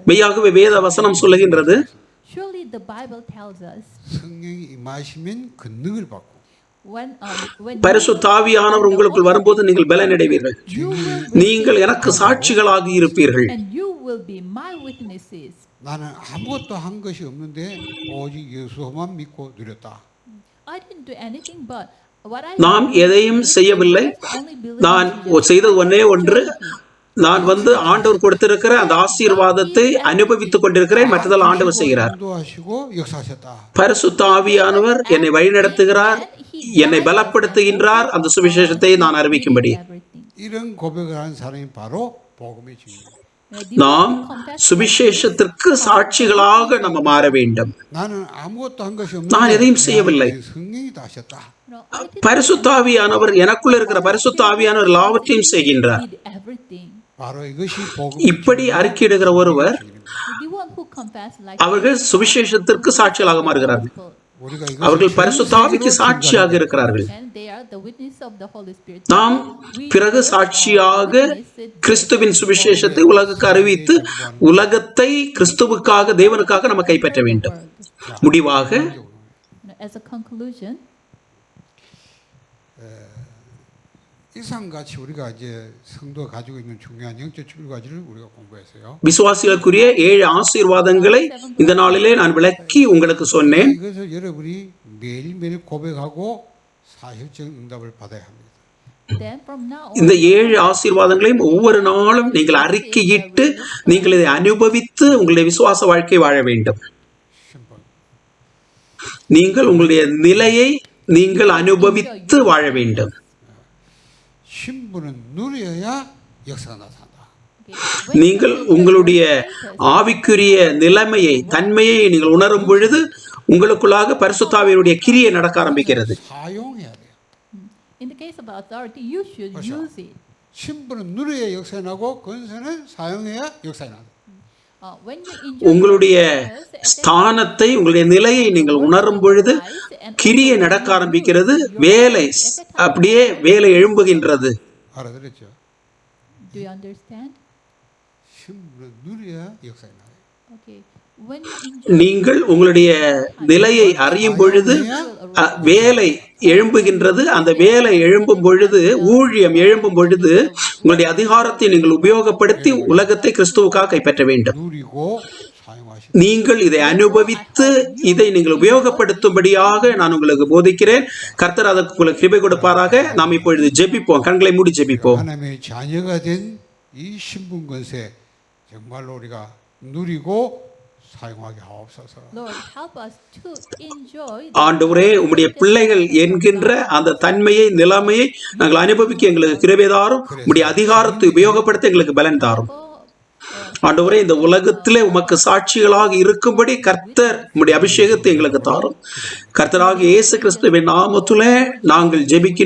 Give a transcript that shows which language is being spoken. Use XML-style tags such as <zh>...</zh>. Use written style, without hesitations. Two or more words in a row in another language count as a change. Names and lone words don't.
<ta>மெய்யாகவே வேத வசனம் சொல்லுகின்றது,</ta> <en>Surely the Bible tells us</en> <ko>성령이 임하시면 권능을 받고</ko> <en>when</en> <ta>பரிசுத்த ஆவியானவர் உங்களுக்குள் வரும்போது நீங்கள் பலனடைவீர்கள்.</ta> <en>you will</en> <ta>நீங்கள் எனக்கு சாட்சிகளாக இருப்பீர்கள்.</ta> <en>and you will be my witnesses.</en> <ko>나는 아무것도 한 것이 없는데 오직 예수만 믿고 누렸다.</ko> <en>I didn't do anything but what I</en> <ta>நாம் எதையும் செய்யவில்லை.</ta> <en>only believe</en> <ta>நான் செய்தது ஒன்னே ஒன்று, நான் ஆண்டவர் கொடுத்திருக்கிற அந்த ஆசீர்வாதத்தை அனுபவித்துக் கொண்டிருக்கிறேன். மற்றதெல்லாம் ஆண்டவர் செய்கிறார்.</ta> <ko>인도하시고 역사하셨다.</ko> <ta>பரிசுத்த ஆவியானவர் என்னை வழிநடத்துகிறார், என்னை பலப்படுத்துகின்றார் அந்த சுவிசேஷத்தை நான் அறிவிக்கும்படி.</ta> <en>everything.</en> <ko>이런 고백을 하는 사람이 바로 복음의 증인.</ko> <ta>நாம் சுவிசேஷத்திற்கு சாட்சிகளாக நம்ம மாற வேண்டும்.</ta> <ko>나는 아무것도 한 것이</ko> <ta>நான் எதையும் செய்யவில்லை.</ta> <ko>없는데 성령이 다 하셨다.</ko> <en>No, I</en> <ta>பரிசுத்த ஆவியானவர் எனக்குள்ள இருக்கிற பரிசுத்த ஆவியானவர் எல்லாவற்றையும் செய்கின்றார்.</ta> <en>did everything.</en> <ko>바로 이것이 복음.</ko> <ta>இப்படி அறிக்கையிடுகிற ஒருவர்</ta> <en>The one who confessed like</en> <ta>அவர்கள் சுவிசேஷத்திற்கு சாட்சிகளாக மாறுகிறார்கள்.</ta> <en>people,</en> <ko>우리가</ko> <ta>அவர்கள்</ta> <ko>이것을</ko> <ta>பரிசுத்த ஆவிக்கு சாட்சியாக இருக்கிறார்கள்.</ta> <en>and they are the witness of the Holy Spirit.</en> <ta>நாம் பிறகு சாட்சியாக கிறிஸ்துவின் சுவிசேஷத்தை உலகுக்கு அறிவித்து உலகத்தை கிறிஸ்துவுக்காக தேவனுக்காக நம்ம கைப்பற்ற வேண்டும். முடிவாக</ta> <en>As a conclusion,</en> <ko>이상같이 우리가 이제 성도가 가지고 있는 중요한 영적 줄과지를 우리가 공부했어요.</ko> <ta>விசுவாசிகளுக்குரிய 7 ஆசீர்வாதங்களை இந்த நாளிலே நான் விளக்கி உங்களுக்கு சொன்னேன்.</ta> <ko>이것을 여러분이 매일매일 고백하고 사실적 응답을 받아야 합니다.</ko> <en>Then from now on,</en> <ta>இந்த 7 ஆசீர்வாதங்களையும் ஒவ்வொரு நாளும் நீங்கள் அறிக்கையிட்டு நீங்கள் இதை அனுபவித்து உங்களுடைய விசுவாச வாழ்க்கை வாழ வேண்டும்.</ta> <ko>신분.</ko> <ta>நீங்கள் உங்களுடைய நிலையை நீங்கள் அனுபவித்து வாழ வேண்டும்.</ta> <ko>신분은 누려야 역사가 나타난다.</ko> <ta>நீங்கள் உங்களுடைய ஆவிக்குரிய நிலைமையை தன்மையை நீங்கள் உணரும் பொழுது உங்களுக்குள்ளாக பரிசுத்த ஆவியினுடைய கிரியை நடக்க ஆரம்பிக்கிறது.</ta> <ko>사용해야 돼요.</ko> <en>in the case of authority, you should</en> <ko>그렇죠.</ko> <en>use it.</en> <ko>신분은 누려야 역사가 나고 권세는 사용해야 역사가 나다.</ko> <en>When you enjoy</en> <ta>உங்களுடைய</ta> <en>your purpose, at that</en> <ta>ஸ்தானத்தை உங்களுடைய நிலையை நீங்கள் உணரும் பொழுது கிரியை நடக்க ஆரம்பிக்கிறது. வேலை அப்படியே வேலை எழும்புகின்றது.</ta> <ko>알아들었죠?</ko> <en>do you understand?</en> <ko>신분은 누려야 역사가 나요.</ko> <en>Okay. When you enjoy</en> <ta>நீங்கள் உங்களுடைய நிலையை அறியும் பொழுது வேலை எழும்புகின்றது. அந்த வேலை எழும்பும் பொழுது, ஊழியம் எழும்பும் பொழுது உங்களுடைய அதிகாரத்தை நீங்கள் உபயோகப்படுத்தி உலகத்தை கிறிஸ்துவுக்காக கைப்பற்ற வேண்டும்.</ta> <ko>누리고 사용하시.</ko> <ta>நீங்கள் இதை அனுபவித்து இதை நீங்கள் உபயோகப்படுத்தும்படியாக நான் உங்களுக்கு போதிக்கிறேன். கர்த்தர் அதற்கு உங்களுக்கு கிருபை கொடுப்பாராக. நாம் இப்பொழுது ஜெபிப்போம். கண்களை மூடி ஜெபிப்போம்.</ta> <ko>하나님의 자녀가 된 이 신분 권세 정말로 우리가 누리고 사용하게 하옵소서.</ko> <en>Lord, help us to enjoy</en> <ta>ஆண்டவரே, உம்முடைய பிள்ளைகள் என்கின்ற அந்த தன்மையை நிலைமையை நாங்கள் அனுபவிக்க எங்களுக்கு கிருபை தாரும். உம்முடைய அதிகாரத்தை உபயோகப்படுத்த எங்களுக்கு பலன் தாரும். ஆண்டவரே, இந்த உலகத்திலே உமக்கு சாட்சிகளாக இருக்கும்படி கர்த்தர் உம்முடைய அபிஷேகத்தை எங்களுக்கு தாரும். கர்த்தராக இயேசு கிறிஸ்துவின் நாமத்திலே நாங்கள் ஜெபிக்கின்றோம்.</ta>